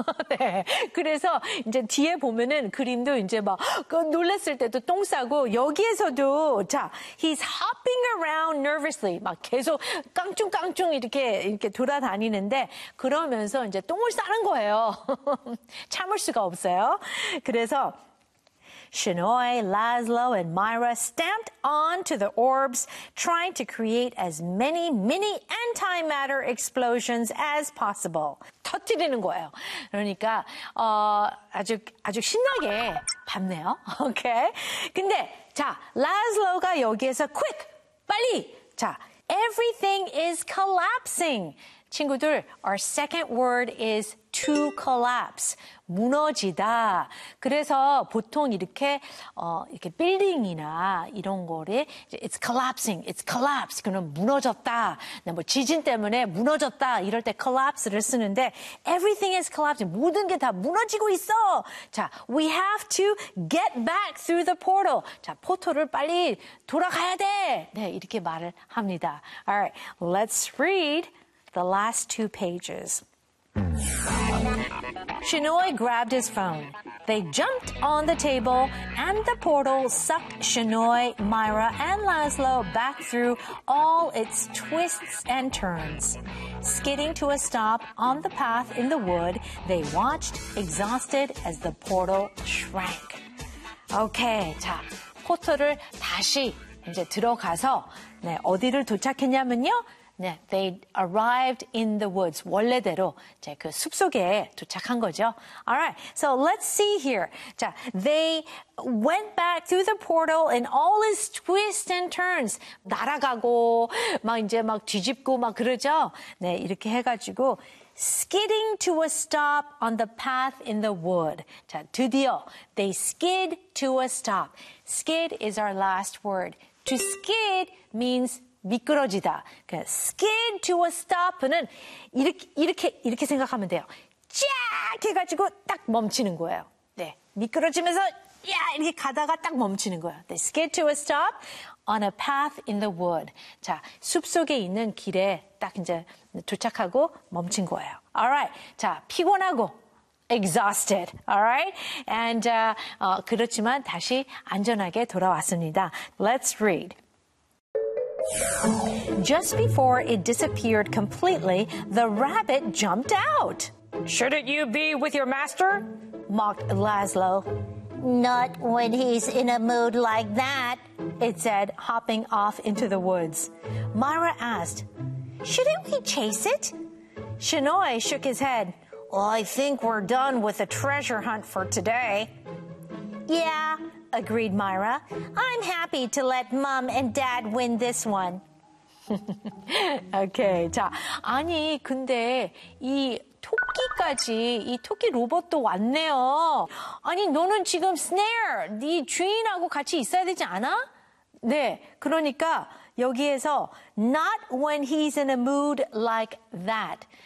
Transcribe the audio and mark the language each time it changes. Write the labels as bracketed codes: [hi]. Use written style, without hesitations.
[ko] 네. 그래서 이제 뒤에 보면은 그림도 이제 막 그 놀랐을 때도 똥 싸고 여기에서도 자, [en] he's hopping around nervously. [ko] 막 계속 깡충깡충 이렇게 돌아다니는데 그러면서 이제 똥을 싸는 거예요. 참을 수가 없어요. [en] 그래서 Shinoi, Laszlo, and Myra stamped onto the orbs, trying to create as many mini antimatter explosions as possible. [ko] 터뜨리는 거예요. 그러니까 아주 신나게 밟네요. Okay. 근데 자, Laszlo가 여기에서 quick, 빨리. [en] 자, everything is collapsing. 친구들, our second word is [ko] to collapse, 무너지다. 그래서 보통 이렇게 이렇게 빌딩이나 이런 거를 [en] it's collapsing, it's collapse. [ko] 그럼 무너졌다. 뭐 지진 때문에 무너졌다. 이럴 때 collapse를 쓰는데 [en] everything is collapsing. [ko] 모든 게 다 무너지고 있어. [en] 자, we have to get back through the portal. [ko] 자, 포털을 빨리 돌아가야 돼. 네, 이렇게 말을 합니다. [en] All right, let's read the last two pages. Shinoy grabbed his phone. They jumped on the table, and the portal sucked Shinoy, Myra, and Laszlo back through all its twists and turns. Skidding to a stop on the path in the wood, they watched, exhausted, as the portal shrank. [ko] Okay, 자, 포털을 다시 이제 들어가서 네, 어디를 도착했냐면요. [en] 네, they arrived in the woods. [ko] 원래대로 이제 그 숲속에 도착한 거죠. [en] Alright, so let's see here. 자, they went back through the portal in all its twists and turns. [ko] 날아가고 막 이제 막 뒤집고 막 그러죠. [en] 네, [ko] 이렇게 해가지고 [en] skidding to a stop on the path in the wood. 자, 드디어 they skid to a stop. Skid is our last word. To skid means [ko] 미끄러지다. [en] 그러니까 skid to a stop는 [ko] 이렇게 생각하면 돼요. 쫙 해가지고 딱 멈추는 거예요. 네, 미끄러지면서 야 이렇게 가다가 딱 멈추는 거예요. [en] They skid to a stop on a path in the wood. [ko] 자, 숲속에 있는 길에 딱 이제 도착하고 멈춘 거예요. [en] Alright, 자, 피곤하고 exhausted, alright? [ko] And 그렇지만 다시 안전하게 돌아왔습니다. [en] Let's read. Just before it disappeared completely, the rabbit jumped out. Shouldn't you be with your master? Mocked Laszlo. Not when he's in a mood like that, it said, hopping off into the woods. Myra asked, Shouldn't we chase it? Shinoy shook his head. Well, I think we're done with the treasure hunt for today. Yeah, agreed Myra. I'm happy to let Mom and Dad win this one. [ko] Okay, 자, 아니, 근데 이 토끼까지, 이 토끼 로봇도 왔네요. 아니, 너는 지금 스네어, 네 주인하고 같이 있어야 되지 않아? 네, 그러니까 여기에서 [en] not when he's in a mood like that.